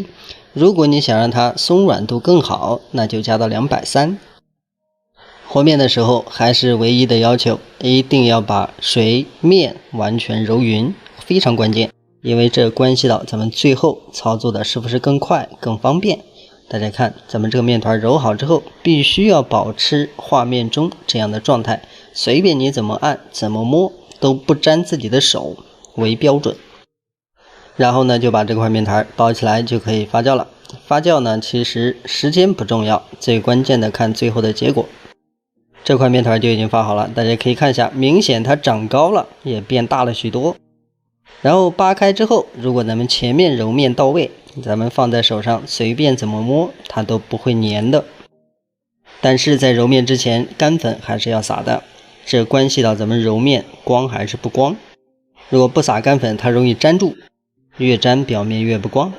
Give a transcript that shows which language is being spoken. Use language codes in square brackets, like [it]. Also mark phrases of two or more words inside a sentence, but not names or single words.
[zh] 如果你想讓它鬆軟度更好，那就加到230。和面的時候還是唯一的要求，一定要把水面完全揉勻，非常關鍵，因為這關係到咱們最後操作的是不是更快更方便。大家看咱們這個面團揉好之後，必須要保持畫面中這樣的狀態，隨便你怎麼按怎麼摸都不沾自己的手為標準。然後呢，就把這塊面團包起來就可以發酵了。發酵呢，其實時間不重要，最關鍵的看最後的結果。這塊面團就已經發好了，大家可以看一下，明顯它長高了，也變大了許多。然後扒開之後，如果咱們前面揉面到位，咱們放在手上隨便怎麼摸它都不會粘的。但是在揉面之前，乾粉還是要撒的，這關係到咱們揉面光還是不光。如果不撒乾粉，它容易粘住，越粘表面越不光。